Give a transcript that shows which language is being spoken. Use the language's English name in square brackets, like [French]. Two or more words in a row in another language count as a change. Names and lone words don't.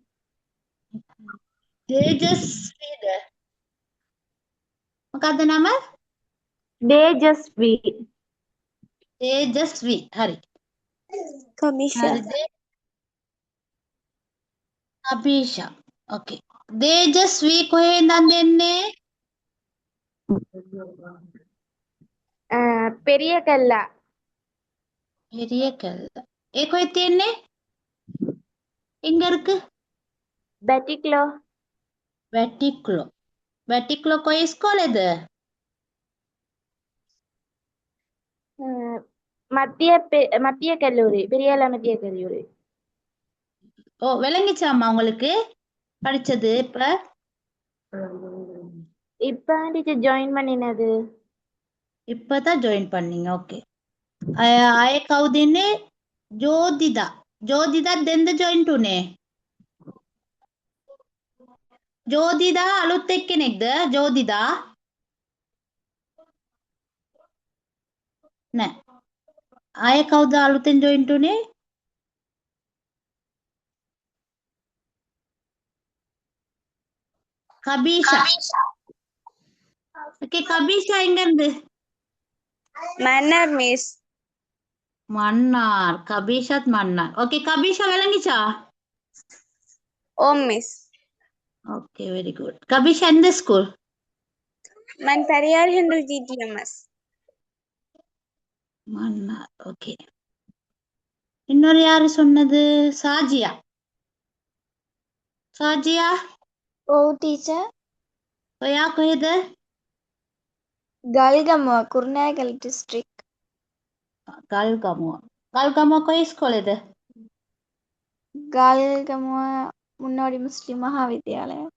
[Sinhala] තේජස්විද? මොකද්ද නම? තේජස්වී. තේජස්වි. හරි. කමිෂා. හරිද? අභීෂා. ඕකේ. තේජස්වි කොහේ ඉඳන්ද එන්නේ? [Tamil] பெரிய கல்லா. பெரிய கல். [Sinhala] ඒ කොහෙද තියෙන්නේ? [Tamil] எங்க இருக்கு? [Sinhala] බැටික්ලෝ. වැටික්ලෝ. වැටික්ලෝ කොයි ඉස්කෝලේද? [Tamil] மத்திய கல்லூரி, பெரியால மத்திய கல்லூரி. விளங்கிச்சாம்மா உங்களுக்கு படிச்சது இப்ப? இப்ப [English] teacher join [Tamil] பண்ணினது. இப்பதான் ஜாயின் பண்ணீங்க. ஓகே. [Sinhala] ආයේ කවුද ඉන්නේ? ජෝදිදා. ජෝදිදා දෙන්ද ජොයින්ට් උනේ? ජෝදිදා අලුත් එක්කෙනෙක්ද? ජෝදිදා නෑ. ආයේ කවුද අලුතෙන් ජොයින්ට් උනේ? [Tamil] கபீஷா. ஓகே, கபீஷா எங்க இருந்து? [Sinhala] මන්නාර් මිස්. [Tamil] மன்னார். கபீஷாத் மன்னார். ஓகே, கபீஷா விளங்கிச்சா? [Sinhala] ඔව් මිස්. [Tamil] ஓகே, [English] very good. [Tamil] கபீஷா எந்த ஸ்கூல்? [Sinhala] මන් පරියාර හෙන්ඩු GTMS. [Tamil] மன்னார். ஓகே. இன்னொரு யாரு சொன்னது? சாஜியா. சாஜியா [Sinhala] ඔව් ටීචර්. ඔයා කොහෙද? ගල්ගමුව, කුරුණෑගල ඩිස්ට්‍රික්ට්. ගල්ගමුව. ගල්ගමුව කොයි ඉස්කෝලේද? ගල්ගමුව මුන්නෝඩි මුස්ලිම් මහාවිද්‍යාලය.